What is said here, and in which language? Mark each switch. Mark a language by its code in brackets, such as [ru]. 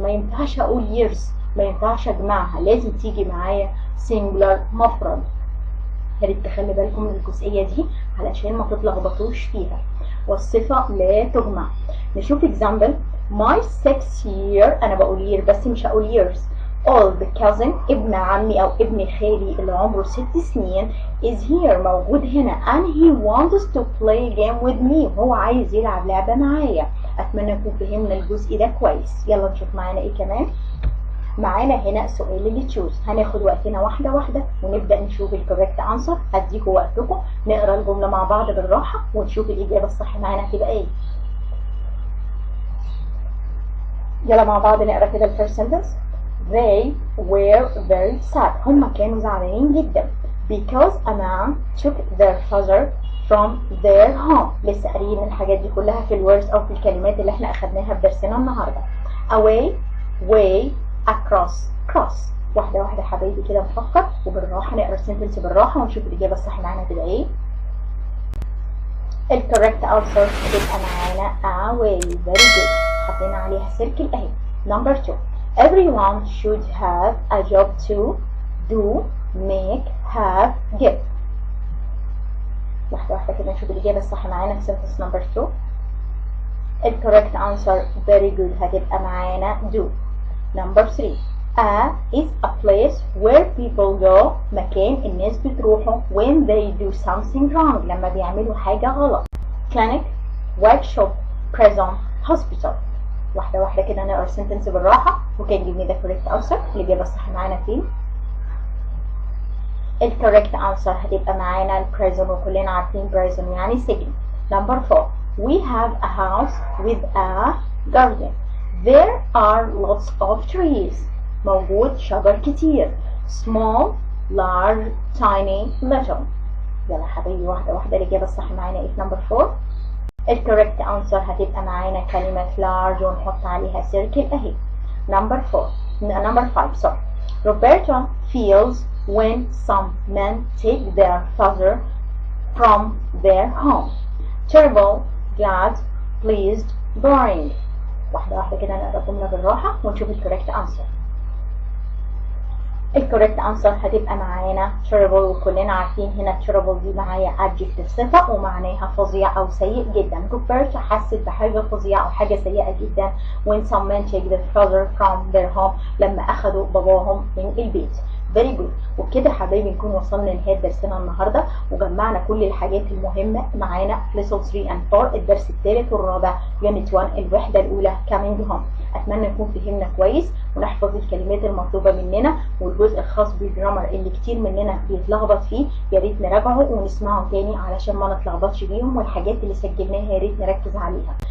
[ar] ما ينفعش أقول years، ما ينفعش أجمعها، لازم تيجي معايا singular مفرد. يا ريت تخلي بالكم من الجزئية دي علشان ما تتلخبطوش فيها. والصفة لا تجمع. نشوف example. [en] My 6-year [ar] أنا بقول year بس مش هقول years. [en] old cousin [ar] ابن عمي أو ابن خالي اللي عمره 6 سنين [en] is here [ar] موجود هنا [en] and he wants to play game with me. [ar] هو عايز يلعب لعبة معايا. أتمنى نكون فهمنا الجزء ده كويس. يلا نشوف معانا إيه كمان. معانا هنا سؤال اللي تشوز. هناخد وقتنا واحدة واحدة ونبدأ نشوف الكوريكت أنسر. هديكوا وقتكم نقرا الجملة مع بعض بالراحة ونشوف الإجابة الصح معانا هتبقى إيه. يلا مع بعض نقرا كده الفيرست سنتنس. [en] They were very sad. [ar] هم كانوا زعلانين جدا [en] because a man took their father from their home. [ar] لسه قاريين الحاجات دي كلها في الورds أو في الكلمات اللي احنا أخدناها في درسنا النهاردة. [en] away, way, across, cross. [ar] واحدة واحدة حبايبي كده نفكر وبالراحة نقرا السنتنس بالراحة ونشوف الإجابة الصح معانا هتبقى إيه. الكوريكت أنسر هتبقى معانا away. [en] very good. [ar] حطينا عليها سيركل أهي. [en] number 2. Everyone should have a job to do, make, have, give. [ar] واحدة واحدة كده نشوف الإجابة الصح معانا في [en] sentence number 2. الcorrect answer very good [ar] هتبقى معانا [en] do. number 3. A is a place where people go. [ar] مكان الناس بتروحه [en] when they do something wrong. [ar] لما بيعملوا حاجة غلط. [en] clinic, workshop, prison, hospital. [ar] واحدة واحدة كده نقرا السنتنس بالراحة وكان جيب لي ده correct answer. الإجابة الصح معانا فين؟ الcorrect answer هتبقى معانا prison وكلنا عارفين prison يعني سجن. [en] number 4. We have a house with a garden. There are lots of trees. [ar] موجود شجر كتير. [en] small, large, tiny, little. [ar] يلا حبايبي واحدة واحدة الإجابة الصح معانا ايه في number 4؟ الكوريكت أنسر هتبقى معانا كلمة large ونحط عليها سيركل أهي. [en] number 5 sorry. Roberta feels when some men take their father from their home. terrible, glad, pleased, boring. [ar] واحدة واحدة كده نقرا الجملة بالراحة ونشوف الكوريكت أنسر. الكوريكت أنسر هتبقى معانا terrible وكلنا عارفين هنا terrible دي معايا adjective صفة ومعناها فظيع أو سيء جدا. روبرتا حست بحاجة فظيعة أو حاجة سيئة جدا [en] when some men take their father from their home. [ar] لما أخدوا باباهم من البيت. [en] very good. [ar] وبكده حبايبي نكون وصلنا لنهاية درسنا النهاردة وجمعنا كل الحاجات المهمة معانا في [en] lesson 3 and 4 [ar] الدرس الثالث والرابع unit 1 الوحدة الأولى [en] coming home. [ar] أتمنى نكون فهمنا كويس ونحفظ الكلمات المطلوبة مننا والجزء الخاص بالجرامر اللي كتير مننا بيتلخبط فيه يا ريت نراجعه ونسمعه تاني علشان ما نتلخبطش بيهم والحاجات اللي سجلناها يا ريت نركز عليها.